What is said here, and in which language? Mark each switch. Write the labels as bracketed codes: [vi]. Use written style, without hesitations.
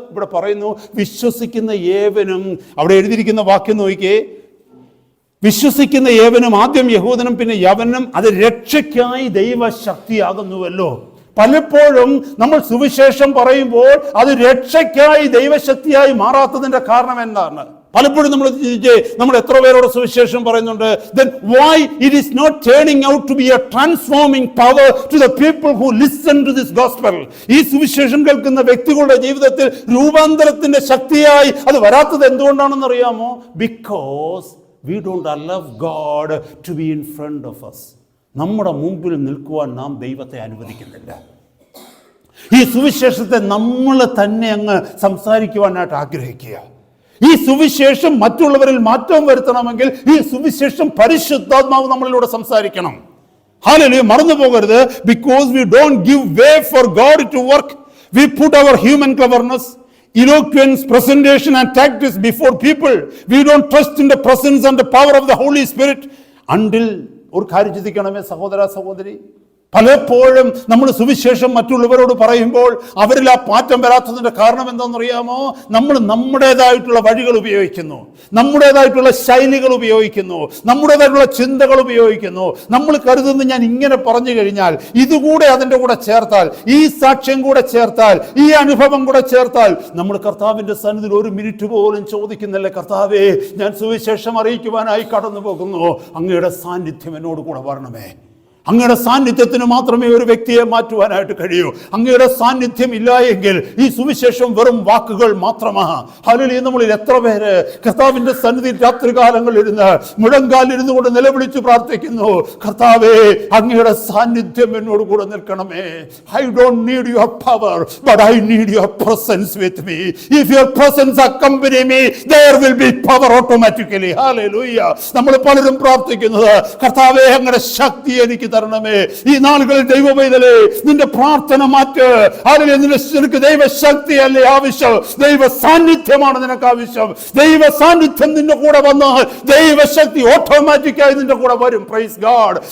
[ml] ഇവിടെ പറയുന്നു, വിശ്വസിക്കുന്ന ഏവനും, അവിടെ എഴുതിയിരിക്കുന്ന വാക്യം നോക്കിയേ, വിശ്വസിക്കുന്ന ഏവനും, ആദ്യം യഹൂദനും പിന്നെ യവനും, അത് രക്ഷയ്ക്കായി ദൈവശക്തിയാകുന്നുവല്ലോ. പലപ്പോഴും നമ്മൾ സുവിശേഷം പറയുമ്പോൾ അത് രക്ഷയ്ക്കായി ദൈവശക്തിയായി മാറാത്തതിന്റെ കാരണം എന്താണ്? പലപ്പോഴും നമ്മൾ എത്ര പേരോട് സുവിശേഷം പറയുന്നുണ്ട്? [en] Then why it is not turning out to be a transforming power to the people who listen to this gospel? [ml] ഈ സുവിശേഷം കേൾക്കുന്ന വ്യക്തികളുടെ ജീവിതത്തിൽ രൂപാന്തരത്തിന്റെ ശക്തിയായി അത് വരാത്തത് എന്തുകൊണ്ടാണെന്ന് അറിയാമോ? [en] Because we don't allow God to be in front of us. [ml] നമ്മുടെ മുമ്പിൽ നിൽക്കുവാൻ നാം ദൈവത്തെ അനുവദിക്കുന്നില്ല. ഈ സുവിശേഷത്തെ നമ്മൾ തന്നെ അങ്ങ് സംസാരിക്കുവാനായിട്ട് ആഗ്രഹിക്കുക. ഈ സുവിശേഷം മറ്റുള്ളവരിൽ മാറ്റം വരുത്തണമെങ്കിൽ ഈ സുവിശേഷം പരിശുദ്ധാത്മാവ് നമ്മളിലൂടെ സംസാരിക്കണം. ഹല്ലേലൂയ. മറന്നു പോകരുത്. [en] Because we don't give way for God to work, we put our human cleverness, eloquence, presentation and tactics before people. We don't trust in the presence and the power of the Holy Spirit until. [ml] ഒരു കാര്യം ചിന്തിക്കണമേ സഹോദര സഹോദരി, പലപ്പോഴും നമ്മൾ സുവിശേഷം മറ്റുള്ളവരോട് പറയുമ്പോൾ അവരിൽ ആ മാറ്റം വരാത്തതിന്റെ കാരണം എന്താണെന്നറിയാമോ? നമ്മൾ നമ്മുടേതായിട്ടുള്ള വഴികൾ ഉപയോഗിക്കുന്നു, നമ്മുടേതായിട്ടുള്ള ശൈലികൾ ഉപയോഗിക്കുന്നു, നമ്മുടേതായിട്ടുള്ള ചിന്തകൾ ഉപയോഗിക്കുന്നു. നമ്മൾ കരുതുന്നു ഞാൻ ഇങ്ങനെ പറഞ്ഞു കഴിഞ്ഞാൽ, ഇതുകൂടെ അതിൻ്റെ കൂടെ ചേർത്താൽ, ഈ സാക്ഷ്യം കൂടെ ചേർത്താൽ, ഈ അനുഭവം കൂടെ ചേർത്താൽ, നമ്മൾ കർത്താവിന്റെ സന്നിധിയിൽ ഒരു മിനിറ്റ് പോലും ചോദിക്കുന്നില്ല, കർത്താവേ ഞാൻ സുവിശേഷം അറിയിക്കുവാനായി കടന്നു പോകുന്നു, അങ്ങയുടെ സാന്നിധ്യം എന്നോട് കൂടെ വരണമേ. അങ്ങയുടെ സാന്നിധ്യത്തിന് മാത്രമേ ഒരു വ്യക്തിയെ മാറ്റുവാനായിട്ട് കഴിയൂ. അങ്ങയുടെ സാന്നിധ്യം ഇല്ല എങ്കിൽ ഈ സുവിശേഷം വെറും വാക്കുകൾ മാത്രമാണ്. ഹല്ലേലൂയ. നമ്മളിൽ എത്ര പേര് കർത്താവിന്റെ സന്നിധിയിൽ രാത്രികാലങ്ങളിൽ ഇരുന്ന് മുഴങ്കാലിരുന്നു കൊണ്ട് നിലവിളിച്ച് പ്രാർത്ഥിക്കുന്നു, കർത്താവേ അങ്ങയുടെ സാന്നിധ്യം എന്നോട് കൂടെ നിൽക്കണമേ. [en] I don't need your power, but I need your presence with me. If your presence accompany me, there will be power automatically. Hallelujah. [ml] നമ്മൾ പലരും പ്രാർത്ഥിക്കുന്നത്, കർത്താവേ അങ്ങയുടെ ശക്തി എനിക്ക് തരണമേ. ഈ നാളുകളിൽ ദൈവമൈതലേ, നിന്റെ പ്രാർത്ഥന മാറ്റ്. നിനക്ക് ദൈവശക്തി അല്ലേ ആവശ്യം? ദൈവ സാന്നിധ്യമാണ് നിനക്ക് ആവശ്യം. ദൈവ സാന്നിധ്യം നിന്റെ കൂടെ വന്നാൽ ദൈവശക്തി ഓട്ടോമാറ്റിക്കായി നിന്റെ കൂടെ വരും. Praise God.